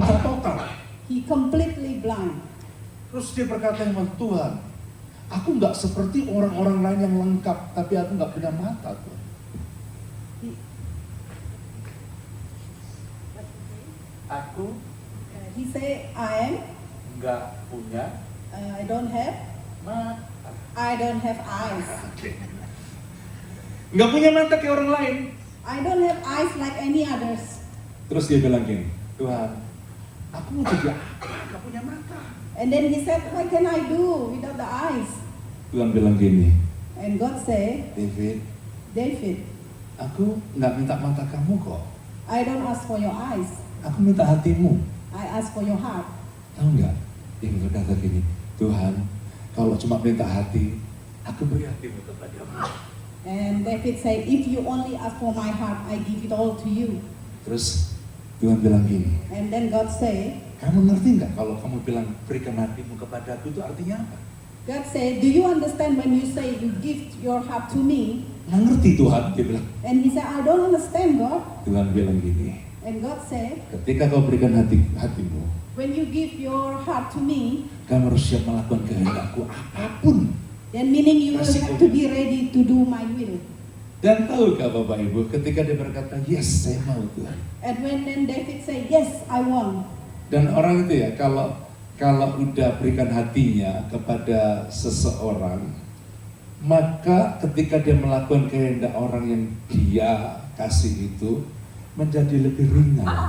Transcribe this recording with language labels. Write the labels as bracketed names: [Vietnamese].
[Indonesian] buta total. [English] he completely blind. [Indonesian] Terus dia berkata sama Tuhan, aku nggak seperti orang-orang lain yang lengkap, tapi aku nggak punya mata, Tuhan. Aku [English] He say, I [Indonesian] nggak punya [English] don't have, [Indonesian] mata. [English] I don't have eyes. [Indonesian] Nggak punya mata kayak orang lain. [English] I don't have eyes like any others. [Indonesian] Terus dia bilang gini, Tuhan, aku mau jadi apa? Nggak punya mata. [English] And then he said, what can I do without the eyes? [Indonesian] Tuhan bilang gini, [English] And God say, [Indonesian] David, [English] David, [Indonesian] aku nggak minta mata kamu kok. [English] I don't ask for your eyes. [Indonesian] Aku minta hatimu. [English] I ask for your heart. [Indonesian] Tahu nggak? Dia berkata gini, Tuhan, kalau cuma minta hati, aku beri hatimu kepadamu. [English] And David say, if you only ask for my heart, I give it all to you. [Indonesian] Terus Tuhan bilang gini, [English] And then God say, [Indonesian] kamu ngerti nggak kalau kamu bilang berikan hatimu kepadaku itu artinya apa? [English] God say, do you understand when you say you give your heart to me? [Indonesian] Nggak ngerti Tuhan, dia bilang. [English] And he said, I don't understand, God. [Indonesian] Tuhan bilang gini, [English] And God said, [Indonesian] ketika kau berikan hatimu, [English] when you give your heart to me, [Indonesian] kamu harus siap melakukan kehendakku apapun. [English] then meaning you will have to be ready to do my will. [Indonesian] Dan tahukah Bapak Ibu, ketika dia berkata, yes, saya mau Tuhan. [English] And when then David say, yes, I want. [Indonesian] Dan orang itu ya, kalau udah berikan hatinya kepada seseorang, maka ketika dia melakukan kehendak orang yang dia kasih itu, menjadi lebih ringan.